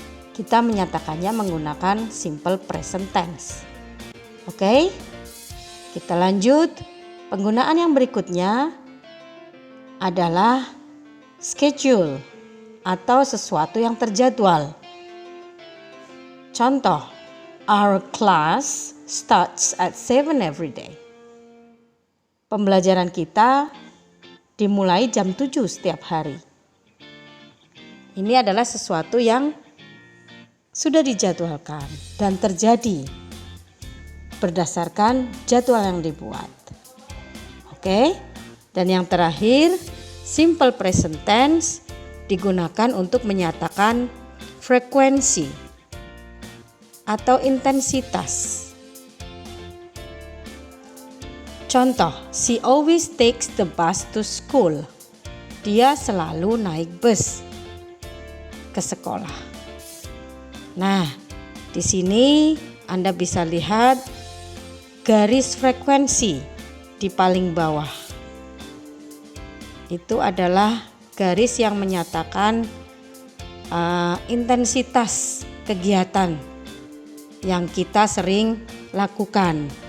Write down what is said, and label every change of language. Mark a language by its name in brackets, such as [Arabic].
[Indonesian] Kita menyatakannya menggunakan simple present tense. Oke? Kita lanjut. Penggunaan yang berikutnya adalah schedule atau sesuatu yang terjadwal. Contoh, [English] our class starts at 7 every day. [Indonesian] Pembelajaran kita dimulai jam 7 setiap hari. Ini adalah sesuatu yang sudah dijadwalkan dan terjadi berdasarkan jadwal yang dibuat. Oke? Dan yang terakhir, simple present tense digunakan untuk menyatakan frekuensi atau intensitas. Contoh, [English] she always takes the bus to school. [Indonesian] Dia selalu naik bus ke sekolah. Nah, di sini Anda bisa lihat garis frekuensi di paling bawah. Itu adalah garis yang menyatakan intensitas kegiatan yang kita sering lakukan.